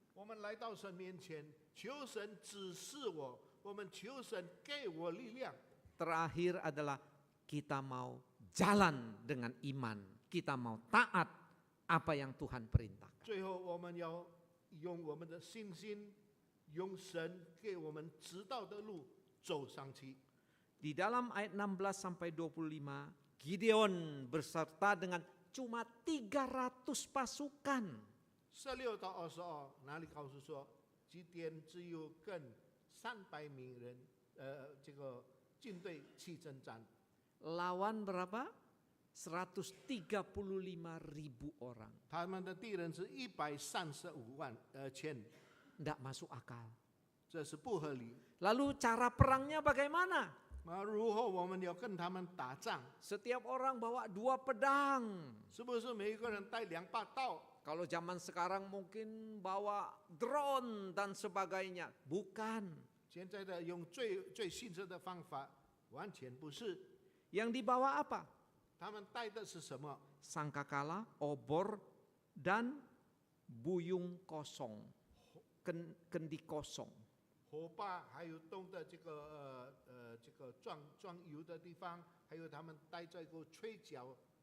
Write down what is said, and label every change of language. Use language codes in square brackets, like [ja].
[zh] 我们来到神面前，求神指示我，我们求神给我力量。 [id] Terakhir adalah kita mau jalan dengan iman, kita mau taat apa yang Tuhan perintahkan. [zh] 最后，我们要用我们的信心，用神给我们指导的路走上去。 [id] Di dalam ayat 16 sampai 25, Gideon berserta dengan cuma 300 pasukan. [zh] 16到22，哪里告诉说，基甸只有跟300名人，这个军队去征战， [id] Lawan berapa? 135.000 orang. [zh] 他们的敌人是135千， [id] Tidak masuk akal. [zh] 这是不合理。 [id] Lalu cara perangnya bagaimana? [zh] 那如何我们要跟他们打仗？ [id] Setiap orang bawa 2 pedang. [zh] 是不是每一个人带2把刀？ [id] Kalau zaman sekarang mungkin bawa drone dan sebagainya. Bukan. [zh] 现在的用最新式的方法，完全不是。 [id] Yang dibawa apa? [zh] 他们带的是什么？ [id] Sangkakala, obor, dan buyung kosong. Kendi kosong. [zh] 火把，还有动的这个装油的地方，还有他们带这个吹角。